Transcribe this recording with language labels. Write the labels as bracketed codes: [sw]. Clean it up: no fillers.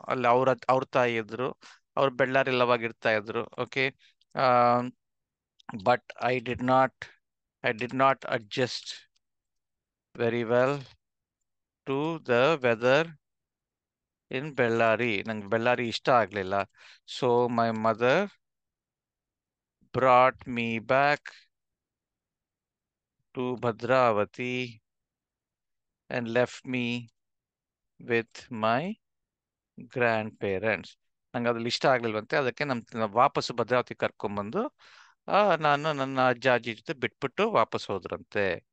[kn] ಅಲ್ಲಿ ಅವ್ರ ತಾಯಿ ಇದ್ರು, ಅವ್ರು ಬೆಳ್ಳಾರಿಲಿ ಅವಾಗ ಇರ್ತಾ ಇದ್ರು. [en] Okay, but I did not adjust very well to the weather in Bellary. [kn] ನಂಗೆ ಬೆಳ್ಳಾರಿ ಇಷ್ಟ ಆಗ್ಲಿಲ್ಲ. [en] So my mother brought me back to Bhadravati and left me with my grandparents. [kn] ನಂಗೆ ಅದ್ರಲ್ಲಿ ಇಷ್ಟ ಆಗ್ಲಿಲ್ವಂತೆ, ಅದಕ್ಕೆ ವಾಪಸ್ಸು ಭದ್ರಾವತಿ ಕರ್ಕೊಂಬಂದು ನಾನು ನನ್ನ ಅಜ್ಜ ಅಜ್ಜಿ ಜೊತೆ ಬಿಟ್ಬಿಟ್ಟು ವಾಪಸ್ ಹೋದ್ರಂತೆ.